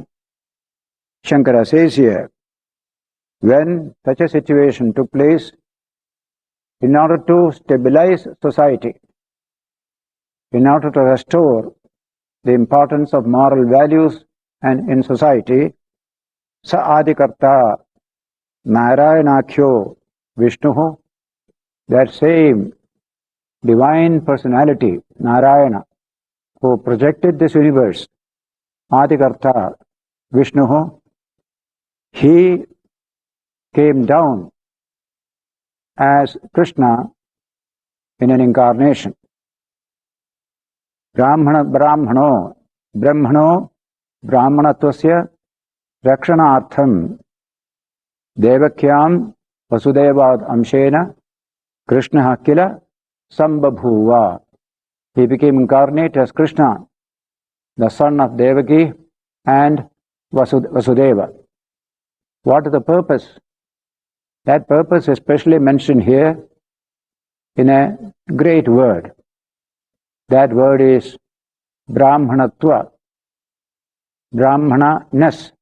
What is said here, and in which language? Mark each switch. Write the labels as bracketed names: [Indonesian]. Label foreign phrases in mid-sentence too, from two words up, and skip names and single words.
[English] Shankara says here, when such a situation took place, in order to stabilize society, in order to restore the importance of moral values and in society, [Sanskrit] sa adikarta narayanakhyo Vishnuhu, [English] that same divine personality, Narayana, who projected this universe, [Sanskrit] Adikarta Vishnuhu, [English] he came down as Krishna in an incarnation. [Sanskrit] Brahmano Brahmanatvasya Rakshanartham Devakyam Vasudevad Amshena Krishna Kila Sambabhuva. [English] He became incarnate as Krishna, the son of Devaki and Vasudeva. What is the purpose? That purpose is specially mentioned here in a great word. That word is Brahmanatva, Brahmana-ness.